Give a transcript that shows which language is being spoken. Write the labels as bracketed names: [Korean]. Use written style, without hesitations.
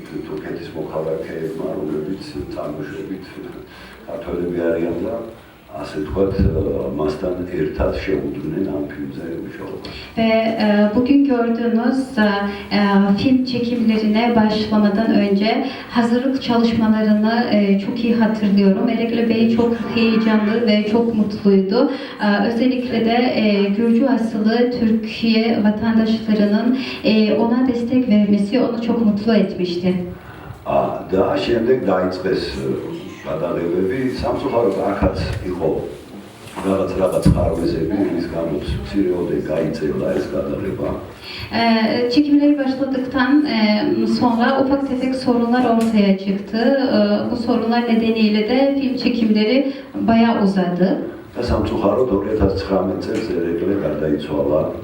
[Georgian] თურქეთის მოქალაქეებმა, რომლებიც წარმოშობით ქართველები არიან და ასე ვთქვათ, მასთან ერთად შეუდგნენ ამ ფილმზე მუშაობას. [Turkish] Ve bugün gördüğünüz film çekimlerine başlamadan önce hazırlık çalışmalarını çok iyi hatırlıyorum. Erekli Bey çok heyecanlı ve çok mutluydu. Özellikle de Gürcü asıllı Türkiye vatandaşlarının ona destek vermesi onu çok mutlu etmişti. [Georgian] და შემდეგ დაიწყეს გადაღებები, სამწუხაროდ აქაც იყო რაღაც ხარვეზები, რის გამოც მცირეოდენ გაიწევლა ეს გადაღება. [Turkish] Çekimleri başladıktan sonra ufak tefek sorunlar ortaya çıktı. Bu sorunlar nedeniyle de film çekimleri bayağı uzadı. [Georgian] და სამწუხაროდ 2019 წელს ერეკლე გარდაიცვალა.